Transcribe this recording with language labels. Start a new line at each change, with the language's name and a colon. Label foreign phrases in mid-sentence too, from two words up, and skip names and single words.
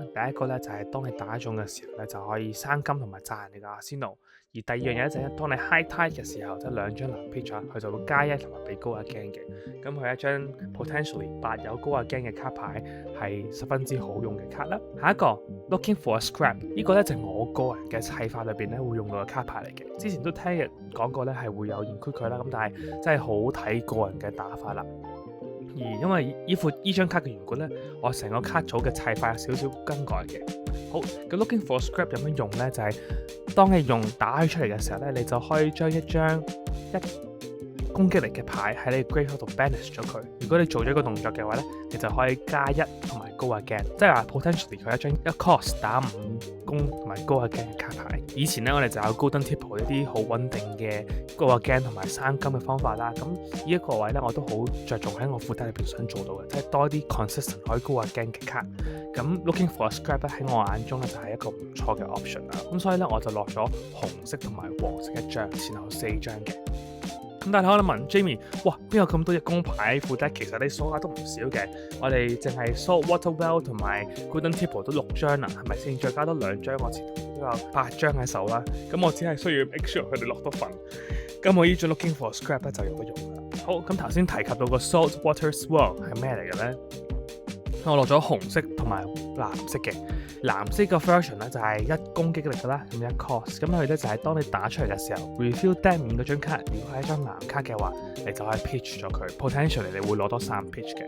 Cantonese: 第一個咧就係當你打中嘅時候咧，就可以生金同埋炸人哋嘅阿仙奴。而第二樣嘢就係當你
English: high tide
Cantonese: 嘅時候，即係兩張藍 pitch 佢就會加1同埋俾高1 gain 嘅。咁佢一張 potentially 8有高1 gain嘅卡牌係十分之好用嘅卡啦。下一個 looking for a scrap 呢個咧就係我個人嘅砌法裏邊咧會用到嘅卡牌嚟嘅。之前都聽人講過咧係會有 include 佢啦，咁但係真係好睇個人嘅打法啦。而因為依張卡嘅緣故咧，我成個卡組嘅砌法有少少更改嘅。好，咁 looking for scrap 有乜用咧？就係當你用打佢出嚟嘅時候咧，你就可以將一張攻擊力嘅牌喺你 graveyard 度 banish 咗佢。如果你做咗一個動作嘅話咧，你就可以加1同埋高1 gain，即係話 potentially 佢一張一 cost 打5攻同埋高1 gain嘅卡牌。以前咧我哋就有 golden tipple 一啲好穩定嘅高1 gain同埋生金嘅方法啦。咁呢一個位咧我都好着重喺我副帶裏邊想做到嘅，即係多啲 consistent 可以高1 gain嘅卡。咁 looking for a scrap 咧喺我眼中咧就係一個唔錯嘅 option 啦。咁所以咧我就落咗紅色同埋黃色一張，前後4張嘅。咁但係可能問 Jamie， 哇邊有咁多隻公牌副帶？其實你數下都唔少嘅。我哋淨係 Saltwater Well 同埋 Golden Tipple 都6張啦，係咪先？再加多2張，我前頭都有8張喺手啦。咁我只係需要
English: make sure
Cantonese: 佢哋落多份。咁我呢張 looking for a scrap 咧就有得用啦。好，咁頭先提及到個 Saltwater Swirl 係咩嚟嘅咧？我落咗紅色同埋藍色嘅。藍色個 version 咧就係1攻擊力㗎啦，咁1 cost， 咁佢咧就係當你打出嚟嘅時候
English: reveal deck
Cantonese: 面嗰張卡，如果係一張藍卡嘅話，你就可以 pitch 咗佢 ，potentially 你會攞多3 pitch 嘅。